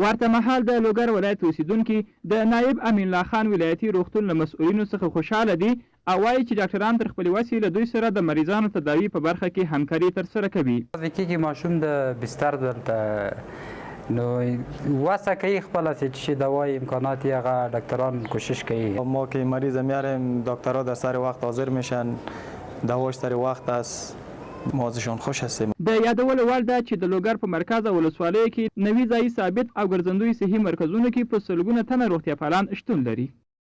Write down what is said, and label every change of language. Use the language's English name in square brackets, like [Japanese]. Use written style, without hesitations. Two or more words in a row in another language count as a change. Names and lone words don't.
[Pashto] ورته مهال د لوګر ولایت اوسیدونکي د نایب امین الله خان ولایتي روغتون له مسؤلینو څخه خوشحاله دي او وایي چې ډاکټران تر خپلې وسې له دوی سره د مریضانو تداوي په برخه کې همکاري ترسره کوي. کېږي ماشوم د بستر دلته نو واسه کوي خپل چې دوای امکانات هغه دکتران کوشش کوي. [Persian] ما که مریض میاریم دکترها در سر وقت حاضر میشن دواش سر وقت است ما ازشان خوش هستیم. [Pashto] د یادولو وړ ده چې د لوګر په مرکز او ولسوالیو کې نوي ځایي ثابت او ګرځندوی صحي مرکزونو کې په سلګونه تنه روغتیا پالان شتون لري.